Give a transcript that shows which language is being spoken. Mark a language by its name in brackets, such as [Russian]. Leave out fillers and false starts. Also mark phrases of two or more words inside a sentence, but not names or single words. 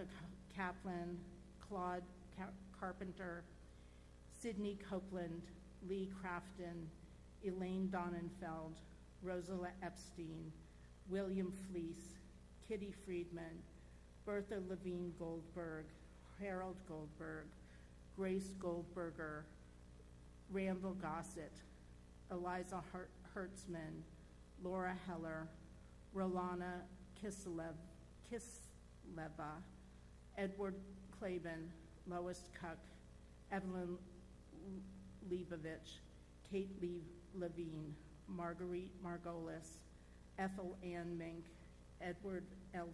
[English] Kaplan, Claude Carpenter, Sidney Copeland, Lee Crafton, Elaine Donenfeld, Rosala Epstein, William Fleece, Kitty Friedman, Bertha Levine Goldberg, Harold Goldberg, Grace Goldberger, Randall Gossett, Eliza Hertzman, Laura Heller, Rolana Kisleva, Edward Klaben, Lois Kuck, Evelyn Leibovich, Kate Levine, Marguerite Margolis, Ethel Ann Mink, Edward L.